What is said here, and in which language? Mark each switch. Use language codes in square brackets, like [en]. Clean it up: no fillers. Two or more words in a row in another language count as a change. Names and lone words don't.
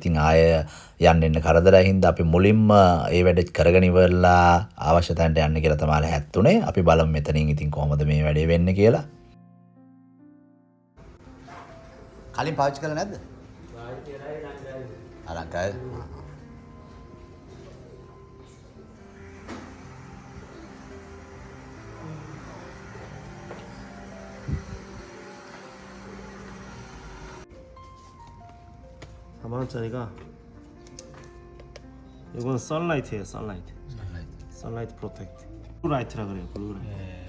[si] ඉතින් ආය යන්න එන්න කරදරයි හින්දා අපි මුලින්ම ඒ වැඩෙත් කරගෙන ඉවරලා අවශ්‍ය තැනට යන්න කියලා තමයි හැත්තුනේ. අපි බලමු මෙතනින් ඉතින් කොහොමද මේ වැඩේ වෙන්නේ කියලා. කලින් පාවිච්චි කළා නැද්ද? පාවිච්චි කරලා ලංකාවේ. [ko] 만원짜리가 이건 선라이트예요. [en] sunlight protect. [ko] 블루라이트라 그래요. 블루라이트.